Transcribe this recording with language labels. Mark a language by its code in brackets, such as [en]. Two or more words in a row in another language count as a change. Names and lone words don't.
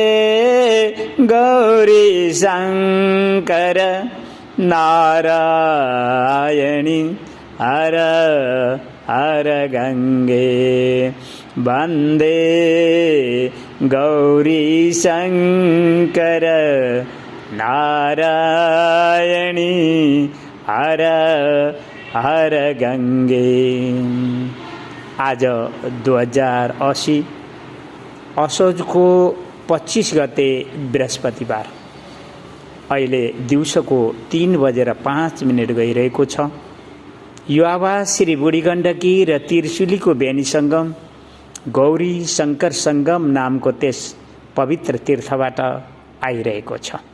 [sa] गौरी शंकर नारायणी हर हर गंगे वन्दे गौरी शंकर नारायणी हर हर गंगे। [ne] आज 2080 असोज को 25 गते बृहस्पतिबार अहिले दिउँसोको 3:05 गइरहेको छ। यो आवाज श्री बुढी गण्डकी र त्रिशुलीको बेनी सङ्गम गौरी शंकर सङ्गम नामको त्यस पवित्र तीर्थबाट आइरहेको छ।